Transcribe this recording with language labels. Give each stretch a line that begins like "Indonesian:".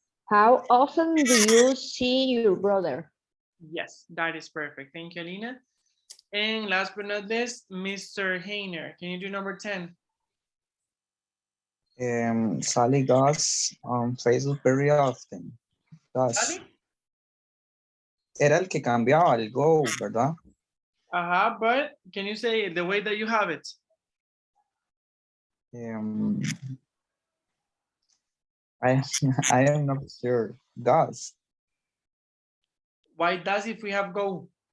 English: How often do you see your brother? Yes, that is perfect. Thank you, Alina. And last but not least, Mr. Hayner, can you do number 10? Sally goes on Facebook very often. Goes. Sally?
Spanish: Era el que cambiaba el go, ¿verdad?
English: But can you say the way that you have it? I I am not sure. Does. Why does if we have go?